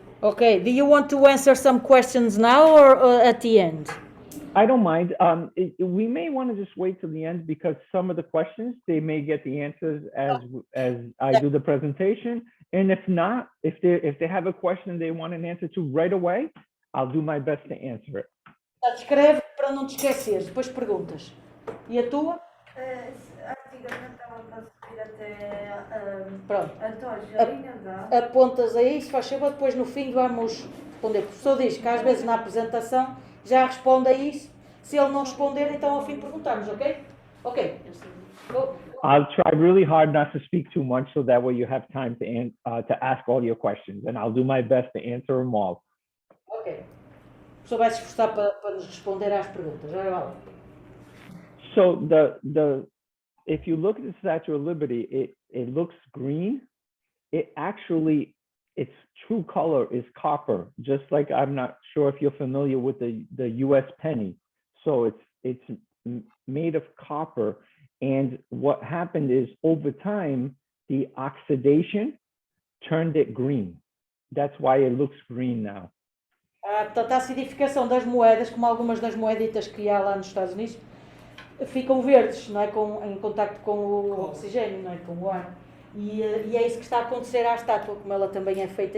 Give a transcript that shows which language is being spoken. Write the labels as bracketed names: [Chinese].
[English] Okay, do you want to answer some questions now or at the end? I don't mind. We may want to just wait till the end, because some of the questions, they may get the answers as I do the presentation. And if not, if they have a question they want an answer to right away, I'll do my best to answer it. [Portuguese] Escreve para não te esquecer, depois perguntas. E a tua? Antigamente estavam para subir até Pronto. a tocha, ainda dá. Apontas aí, se faz favor, depois no fim vamos responder. O professor diz que às vezes na apresentação já responde a isso. Se ele não responder, então ao fim perguntamos, ok? Ok. [English] I'll try really hard not to speak too much, so that way you have time to ask all your questions, and I'll do my best to answer them all. Ok. [Portuguese] O professor vai se esforçar para nos responder às perguntas. Já vai lá. [English] So if you look at the Statue of Liberty, it looks green. It actually, its true color is copper, just like, I'm not sure if you're familiar with the U.S. penny. So it's made of copper. And what happened is, over time, the oxidation turned it green. That's why it looks green now. [Portuguese] Portanto, a acidificação das moedas, como algumas das moeditas que há lá nos Estados Unidos, ficam verdes, não é? Em contacto com o oxigênio, não é? Com o ar. E é isso que está a acontecer à estátua, como ela também é feita.